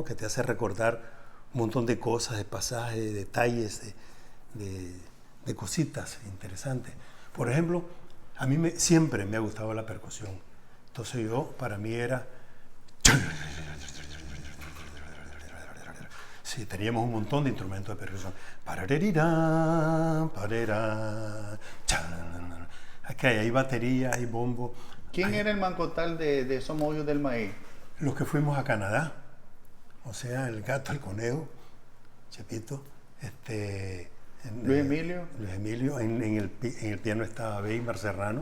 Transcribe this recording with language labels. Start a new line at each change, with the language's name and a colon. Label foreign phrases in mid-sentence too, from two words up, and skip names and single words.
Spanish: Que te hace recordar un montón de cosas, de pasajes, de detalles, de cositas interesantes. Por ejemplo, a mí siempre me ha gustado la percusión. Entonces para mí era... Sí, teníamos un montón de instrumentos de percusión. Pararerirá, parerá, chan. Aquí hay batería, hay bombo. ¿Quién era el Mancotal de Somos Hijos del Maíz? Los que fuimos a Canadá, o sea, el Gato, el Conejo, Chepito, Luis Emilio, en el piano estaba Weimar Serrano,